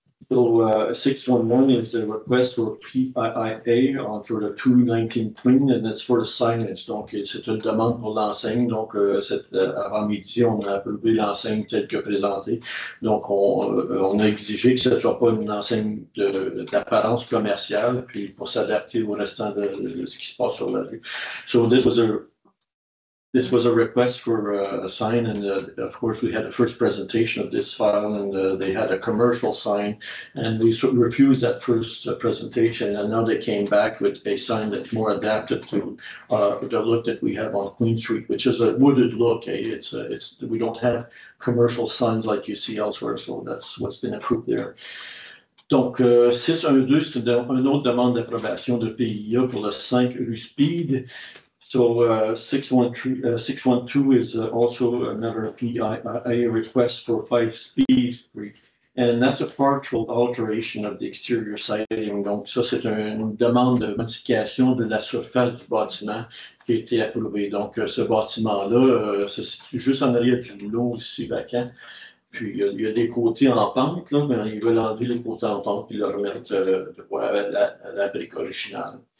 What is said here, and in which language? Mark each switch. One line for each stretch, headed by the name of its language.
English: So 611 is the request for PIA for the 219 Queen, and it's for the signage.
French: Donc, c'est une demande pour l'enseigne. Donc, avant-midi, on a approuvé l'enseigne telle que présentée. Donc, on a exigé que ce ne soit pas une enseigne d'apparence commerciale, puis pour s'adapter au restant de ce qui se passe sur la rue.
English: So this was a request for a sign, and of course we had the first presentation of this file, and they had a commercial sign, and we refused that first presentation, and now they came back with a sign that's more adapted to the look that we have on Queen Street, which is a wooded look. We don't have commercial signs like you see elsewhere, so that's what's been approved there.
French: Donc, 612, c'est une autre demande d'approbation de PIA pour le 5 rue Speed.
English: So 612 is also another PIA request for 5 Speed Street. And that's a partial alteration of the exterior siding.
French: Donc, ça, c'est une demande de modification de la surface du bâtiment qui a été approuvée. Donc, ce bâtiment-là se situe juste en arrière du lot ici vacant. Puis, il y a des côtés en pente, là, mais ils veulent enlever les côtés en pente et le remettre à la brique originale.